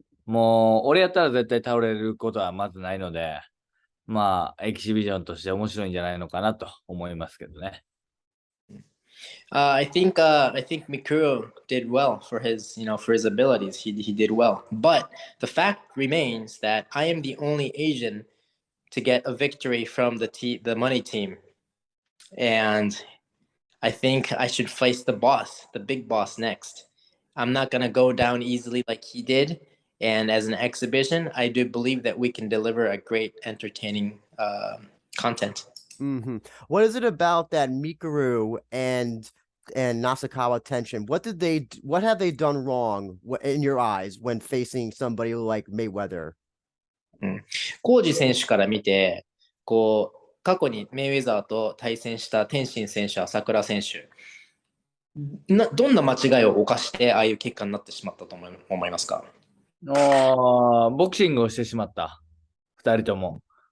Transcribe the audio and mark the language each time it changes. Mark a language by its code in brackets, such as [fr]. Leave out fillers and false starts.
[ja] もう、俺やったら絶対倒れることはまずないので、まあ、エキシビジョンとして面白いんじゃないのかなと思いますけどね。 [en] I think Mikuro did well for his for his abilities. He did well, but the fact remains that I am the only Asian to get a victory from the money team, and I think I should face the boss, the big boss next. I'm not gonna go down easily like he did, and as an exhibition, I do believe that we can deliver a great, entertaining content. What is it about that Mikuru and Nasakawa tension? What have they done wrong in your eyes when facing somebody like Mayweather? [ja] うん、コージ選手から見て、過去にメイウェザーと対戦した天心選手、朝倉選手、どんな間違いを犯して、ああいう結果になってしまったと思いますか？ボクシングをしてしまった。二人とも。